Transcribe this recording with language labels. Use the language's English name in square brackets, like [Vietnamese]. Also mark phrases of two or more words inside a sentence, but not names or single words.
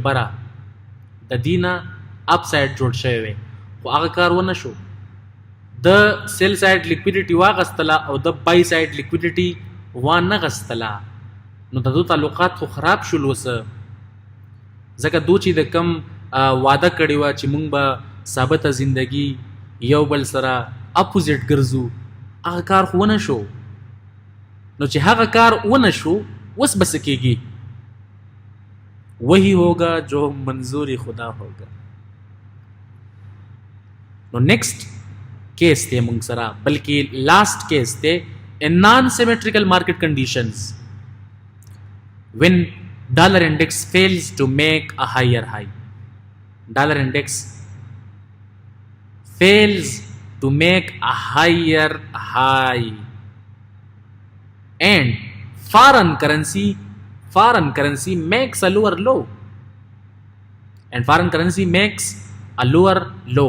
[Pashto] بره د دې نه [English] up side [Pashto] جوړ شوی وی خو هغه کار ونه شو د [English] sell side liquidity [Pashto] واغستله او د [English] buy side liquidity [Pashto] وانه غستله نو د دو تعلقات خو خراب شول اوس ځکه دو چې د کم واده کړې وه چې مونږ به ثابته زندگی یو بل سره اپوزیټ ګرځو هغه کار خو ونه شو نو چې هغه کار ونه شو اوس به څه کېږي [Urdu] وہی ہوگا جو منظور خدا ہوگا [Pashto] نو [English] next case [Pashto] تے مونږ سره بلکې [English] last case [Pashto] تے [English] in non-symmetrical market conditions when dollar index fails to make a higher high dollar index fails to make a higher high and foreign currency makes a lower low and foreign currency makes a lower low.